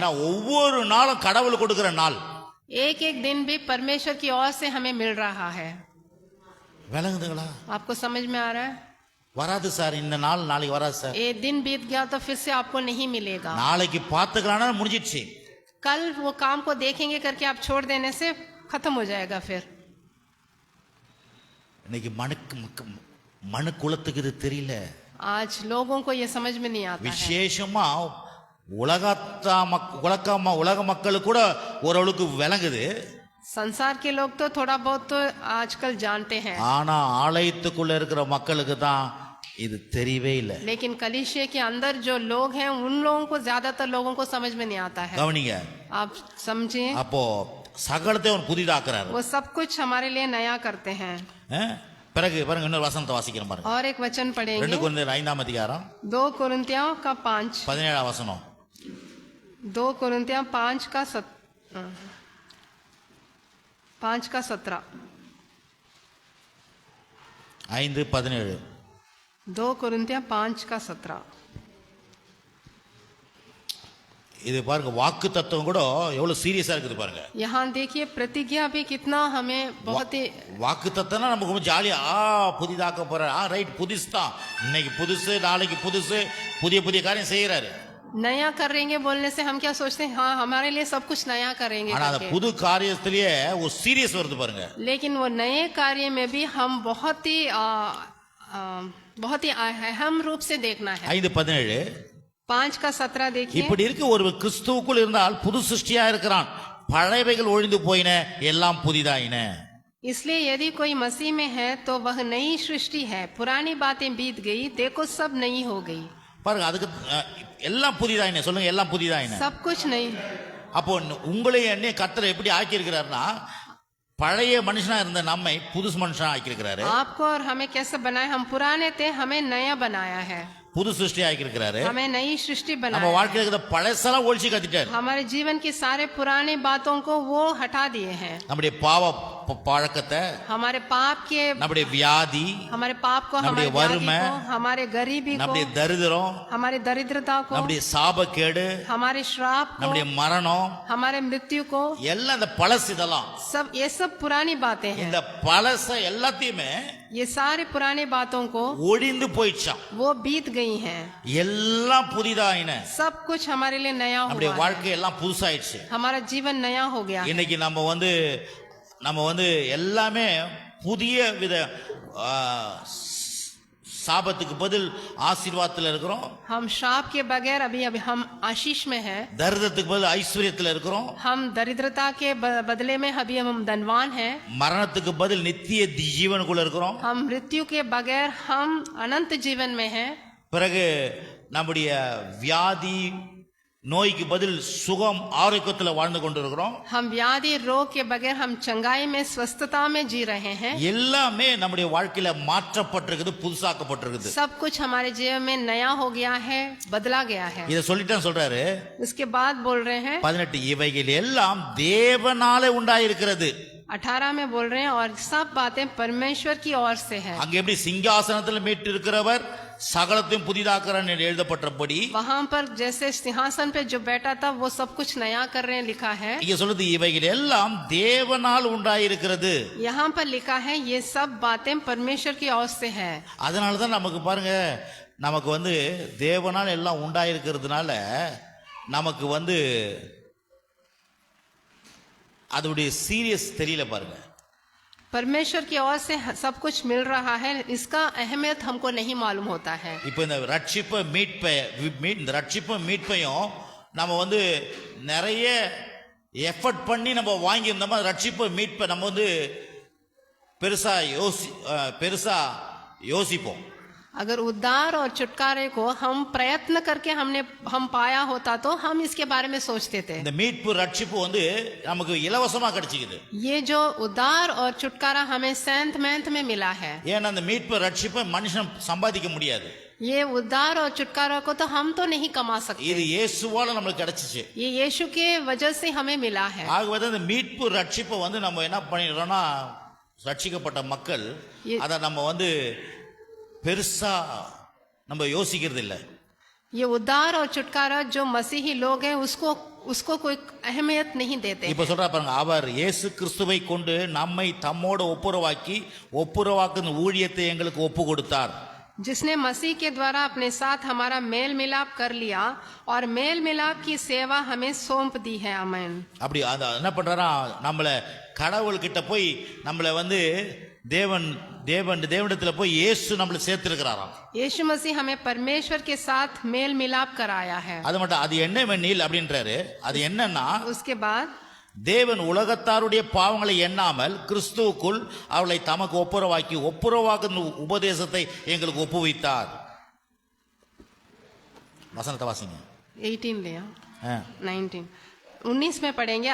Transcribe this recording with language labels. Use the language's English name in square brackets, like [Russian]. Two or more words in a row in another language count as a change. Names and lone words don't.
[Tamil] ஏன்னா ஒவ்வொரு நாளும் கடவுள் கொடுக்கிற நாள், [Hindi] एक एक दिन भी परमेश्वर की ओर से हमें मिल रहा है। [Tamil] விளங்குதுங்களா? [Hindi] आपको समझ में आ रहा है? [Tamil] வராது சார், இந்த நாள் நாளைக்கு வராது சார். [Hindi] एक दिन बीत गया तो फिर से आपको नहीं मिलेगा. [Tamil] நாளைக்கு பார்த்துக்கலாம்னா முடிஞ்சிடுச்சு. [Hindi] कल वो काम को देखेंगे करके आप छोड़ देने से खत्म हो जाएगा. फिर [Tamil] இன்னைக்கு மனு குலத்துக்கு இது தெரியல. [Hindi] आज लोगों को ये समझ में नहीं आता है. [Tamil] விசேஷமா உலக மக்களுக்கு கூட ஓரளவுக்கு விளங்குது. [Hindi] संसार के लोग तो थोड़ा बहुत तो आजकल जानते हैं, [Tamil] ஆனா ஆலயத்துக்குள்ள இருக்கிற மக்களுக்கு தான் இது தெரியவே இல்லை. [Hindi] लेकिन कलीसिया के अंदर जो लोग हैं उन लोगों को, ज्यादातर लोगों को समझ में नहीं आता है. [Tamil] கவனிங்க, [Hindi] आप समझिए, [Tamil] அப்போ சகலத்தை அவன் புதிதாக்குறாரு. [Hindi] वो सब कुछ हमारे लिए नया करते हैं. [Tamil] பிறகு பாருங்க, இன்னொரு வசனத்தை வாசிக்கிறேன் பாருங்க. [Hindi] और एक वचन 2 पढ़ेंगे, [Tamil] கொரிந்தியர் 5ஆம் அதிகாரம் [Hindi] 2 कोरिन्थियों का 5, [Tamil] 17ஆம் வசனம். [Hindi] 2 कोरिन्थियों 5 का 17. 5:17. 2 कोरिन्थियों 5 का 17. [Tamil] இது பாருங்க, வாக்கு தத்துவம் கூட எவ்வளவு சீரியஸா இருக்குது பாருங்க. [Hindi] यहाँ देखिए प्रतिज्ञा भी कितना हमें बहुत ही, [Tamil] வாக்கு தத்துவம்னா நமக்கு ரொம்ப ஜாலியா புதிதாக்க போற, ரைட், புதுசு தான், இன்னைக்கு புதுசு, நாளைக்கு புதுசு, புதிய புதிய காரியம் செய்யறாரு. [Hindi] नया करेंगे बोलने से हम क्या सोचते हैं, हाँ हमारे लिए सब कुछ नया करेंगे [Tamil] ஆனா அந்த [Hindi] करके. [Tamil] புது காரியத்திலேயே ஒரு சீரியஸ் வருது பாருங்க. [Hindi] लेकिन वो नए कार्य में भी हम बहुत ही अहम रूप से देखना है. 5:17. 5 का 17 देखिए, [Tamil] இப்படி இருக்க ஒரு கிறிஸ்துவுக்குள் இருந்தால் புது சிருஷ்டியா இருக்கிறான், பழையவைகள் ஒழிந்து போயின, எல்லாம் புதிதாயின. [Hindi] इसलिए यदि कोई मसीह में है तो वह नई सृष्टि है, पुरानी बातें बीत गई, देखो सब नई हो गई. [Tamil] பாருங்க, அதுக்கு எல்லாம் புதிதாயின சொல்லுங்க, எல்லாம் புதிதாயின. [Hindi] सब कुछ नई. [Tamil] அப்போ உங்களை என்னைய கர்த்தர் எப்படி ஆக்கி இருக்கிறாருன்னா, பழைய மனுஷனா இருந்த நம்மை புது மனுஷனா ஆக்கி இருக்கிறாரு. [Hindi] आपको और हमें कैसे बनाया, हम पुराने थे, हमें नया बनाया है, [Tamil] புது சிருஷ்டி ஆக்கி இருக்கிறாரு. [Hindi] हमें नई सृष्टि [Tamil] நம்ம [Hindi] बनाया. [Tamil] வாழ்க்கையில இருக்கிற பழசெல்லாம் ஒழிச்சு கத்திட்டாரு. [Hindi] हमारे जीवन की सारे पुरानी बातों को वो हटा दिए हैं. [Tamil] நம்முடைய பாவ பழக்கத்தை, [Hindi] हमारे पाप के, [Tamil] நம்முடைய வியாதி, [Hindi] हमारे पाप को, हमारे [Tamil] நம்முடைய [Hindi] व्याधि [Tamil] வறுமை, [Hindi] को, हमारे गरीबी को, [Tamil] நம்முடைய தரித்திரம், [Hindi] हमारे दरिद्रता को, [Tamil] நம்முடைய சாபக்கேடு, [Hindi] हमारे श्राप को, [Tamil] நம்முடைய மரணம், [Hindi] हमारे मृत्यु को, [Tamil] எல்லாம் இந்த பழசு. இதெல்லாம் [Hindi] ये सब पुरानी बातें हैं. [Tamil] இந்த பழச எல்லாத்தையுமே [Hindi] ये सारे पुरानी बातों को [Tamil] ஒழிந்து போயிடுச்சான், [Hindi] वो बीत गई हैं. [Tamil] எல்லாம் புதிதாயின. [Hindi] सब कुछ हमारे लिए नया [Tamil] நம்முடைய [Hindi] हुआ है. [Tamil] வாழ்க்கை எல்லாம் புதுசாயிடுச்சு. [Hindi] हमारा जीवन नया हो गया. [Tamil] இன்னைக்கு நம்ம வந்து எல்லாமே புதிய வித சாபத்துக்கு பதில் ஆசீர்வாதத்துல இருக்கிறோம். [Hindi] हम श्राप के बगैर अभी हम आशीष में हैं. [Tamil] தரித்திரத்துக்கு பதில் ஐஸ்வர்யத்துல இருக்கிறோம். [Hindi] हम दरिद्रता के बदले में अभी हम धनवान हैं. [Tamil] மரணத்துக்கு பதில் நித்திய ஜீவனுக்குள்ள இருக்கிறோம். [Hindi] हम मृत्यु के बगैर हम अनंत जीवन में हैं. [Tamil] பிறகு நம்முடைய வியாதி நோய்க்கு பதில் சுகம் ஆரோக்கியத்துல வாழ்ந்து கொண்டிருக்கிறோம். [Hindi] हम व्याधि रोग के बगैर हम चंगाई में, स्वस्थता में जी रहे हैं. [Tamil] எல்லாமே நம்முடைய வாழ்க்கையில மாற்றப்பட்டிருக்குது, புதுசாக்கப்பட்டிருக்குது. [Hindi] सब कुछ हमारे जीवन में नया हो गया है, बदला गया है. [Tamil] இத சொல்லிட்டான் சொல்றாரு. [Hindi] उसके बाद बोल रहे हैं 18, [Tamil] இவைகள் எல்லாம் தேவனாலே உண்டாயிருக்கிறது. [Hindi] 18 में बोल रहे हैं और सब बातें परमेश्वर की ओर से है. [Tamil] அங்க எப்படி சிங்காசனத்தில் மீட்டு இருக்கிறவர் சகலத்தையும் புதிதாக்குறான் என்று எழுதப்பட்டபடி, [Hindi] वहां पर जैसे सिंहासन पे जो बैठा था वो सब कुछ नया कर रहे हैं लिखा है. [Tamil] இங்க சொல்லுது இவைகள் எல்லாம் தேவனால் உண்டாயிருக்கிறது. [Hindi] यहाँ पर लिखा है ये सब बातें परमेश्वर की ओर से है. [Tamil] அதனாலதான் நமக்கு பாருங்க, நமக்கு தேவனால் எல்லாம் உண்டாயிருக்கிறதுனால நமக்கு அதோடைய சீரியஸ் தெரியல பாருங்க. [Hindi] परमेश्वर की ओर से सब कुछ मिल रहा है, इसका अहमियत हमको नहीं मालूम होता है. [Tamil] இப்போ இந்த ரட்சிப்பு மீட்பையும் நம்ம நிறைய எஃபர்ட் பண்ணி நம்ம வாங்கி இருந்தோமா, ரட்சிப்பு மீட்பை நம்ம பெருசா யோசிப்போம். [Hindi] अगर उद्धार और छुटकारे को हम प्रयत्न करके हम पाया होता तो हम इसके बारे में सोचते थे. [Tamil] இந்த மீட்பு ரட்சிப்பு நமக்கு இலவசமா கிடைச்சிக்குது. [Hindi] ये जो उद्धार और छुटकारा हमें सेंत मेंत में मिला है. [Tamil] ஏன்னா அந்த மீட்பு ரட்சிப்பை மனுஷன் சம்பாதிக்க முடியாது. [Hindi] ये उद्धार और छुटकारा को तो हम तो नहीं कमा सकते. [Tamil] இது இயேசுவால நமக்கு கிடைச்சிச்சு. [Hindi] ये यीशु के वजह से हमें मिला है. [Tamil] ஆகவே இந்த மீட்பு ரட்சிப்பை நம்ம என்ன பண்ணிடுறோம்னா, ரட்சிக்கப்பட்ட மக்கள் அதை நம்ம பெருசா நம்ம யோசிக்கிறது இல்லை. [Hindi] ये उद्धार और छुटकारा जो मसीही लोग हैं उसको कोई अहमियत नहीं देते। [Tamil] இப்ப சொல்றா பாருங்க, அவர் இயேசு கிறிஸ்துவை கொண்டு நம்மை தம்மோடு ஒப்புரவாக்கின ஊழியத்தை எங்களுக்கு ஒப்பு கொடுத்தார். [Hindi] जिसने मसीह के द्वारा अपने साथ हमारा मेल मिलाप कर लिया और मेल मिलाप की सेवा हमें सौंप दी है। आमीन। [Tamil] அப்படி என்ன பண்றாரா, நம்மள கடவுள் கிட்ட போய் நம்மள வந்து தேவனிடத்துல போய் இயேசு நம்மள சேர்த்திருக்கிறாராம். [Hindi] यीशु मसीह हमें परमेश्वर के साथ मेल मिलाप कराया है। [Tamil] அது மட்டும் அது என்னவெனில் அப்படின்றாரு. அது என்னன்னா, [Hindi] उसके बाद [Tamil] தேவன் உலகத்தாருடைய பாவங்களை எண்ணாமல் கிறிஸ்துவுக்குள் அவளை தமக்கு ஒப்புரவாக்கும் உபதேசத்தை எங்களுக்கு ஒப்புவித்தார். வசனத்தை வாசிங்க. [Hindi] 18 लिया 19 में पढ़ेंगे।